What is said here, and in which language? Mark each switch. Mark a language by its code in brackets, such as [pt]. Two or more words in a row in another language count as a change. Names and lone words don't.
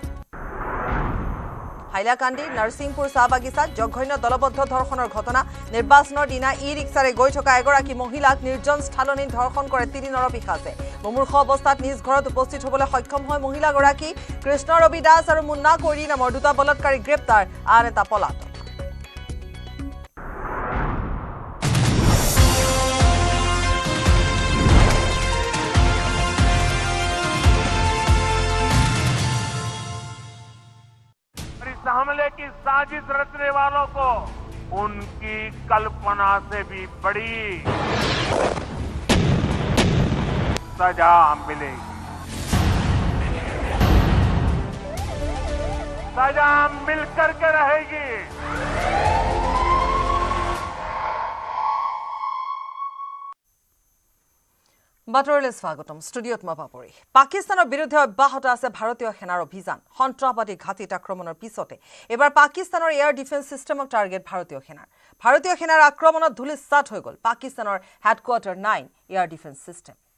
[as] হাইলাকান্দি নৰসিংপুৰ চাহ বাগিচাত জঘন্য দলবদ্ধ ধৰ্ষণৰ ঘটনা নিৰ্বাচনৰ দিনা ই-ৰিক্সাৰে গৈ থকা এগৰাকী মহিলাক নিৰ্জন স্থাননিত ধৰ্ষণ কৰে 3 নৰপিশাচে মুমূৰ্ষ অৱস্থাত নিজ ঘৰত উপস্থিত হ'বলৈ সক্ষম হয় মহিলাগৰাকী কৃষ্ণ ৰবি দাস আৰু মুন্না কৈৰী নামৰ দুটা বলৎকাৰী গ্ৰেপ্তাৰ আন এটা পলাতক [hi] इस हमले की साजिश रचने वालों को उनकी कल्पना से भी बड़ी सजा मिलेगी सजा मिलकर के रहेगी [as] বাতৰিলৈ স্বাগতম ষ্টুডিঅ'ত মই পাপৰি পাকিস্তানৰ বিৰুদ্ধে অব্যাহত আছে ভাৰতীয় সেনাৰ অভিযান সন্ত্ৰাসবাদী ঘাটিত আক্ৰমণৰ পিছতে এবাৰ পাকিস্তানৰ [en] air defence systemক [as] টাৰ্গেট ভাৰতীয় সেনাৰ আক্ৰমণত ধূলিসাৎ হৈ গ'ল পাকিস্তানৰ হেডকোৱাৰ্টাৰ 9 [en] air defence system